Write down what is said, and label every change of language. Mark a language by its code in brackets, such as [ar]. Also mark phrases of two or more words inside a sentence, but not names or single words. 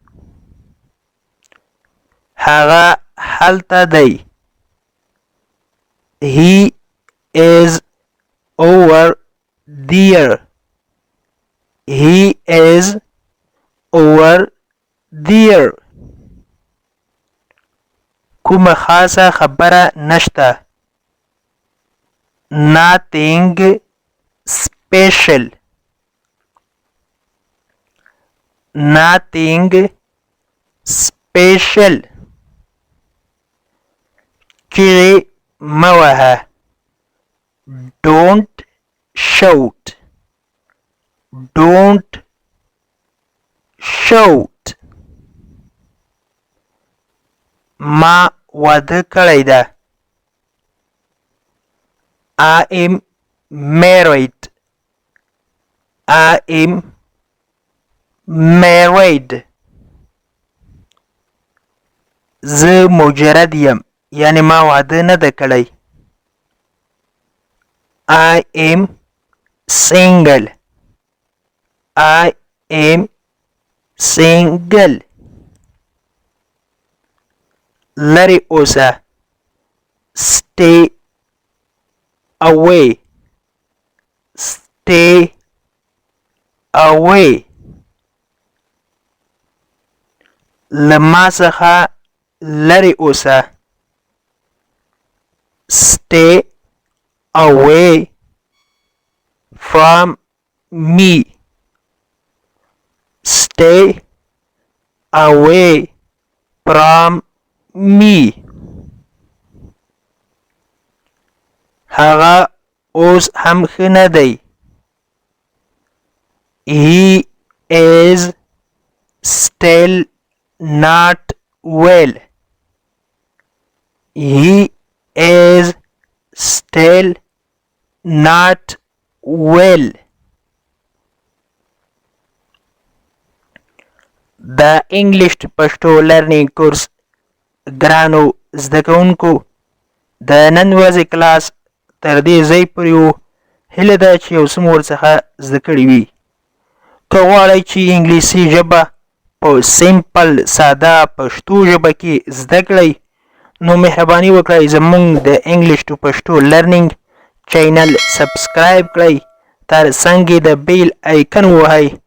[ps] هغه هلته دی [en] He is over there He is over there [ps] کومه خاصه خبره نشته [en] nothing special nothing special [ps] چیغې مه وهه [en] don't shout don't shout [ps] ما واده کړی ده [en] I am married I am [ps] married زه مجرد یم یعنی ما واده نه ده کړی [en] I am single I am single [ps] لرې اوسه stay [en] away stay away [ps] له ما څخه لرې اوسه [en] stay away from me stay away from me [ps] هغه اوس هم ښه نه دی [en] He is still not well He is still not well The English to Pashto learning course ګرانو [ps] زده کوونکو د نن ورځې کلاس تر دې ځای پورې و هیله ده چې یو څه مو ورڅخه زده کړي وي که غواړئ چې انګلیسي ژبه په سیمپل ساده پښتو ژبه کې زده کړئ نو مهرباني وکړئ زموږ د انګلیش ټو پښتو لرنینګ چینل سبسکرایب کړئ تر څنګ یې د [en] bell icon [ps] ووهئ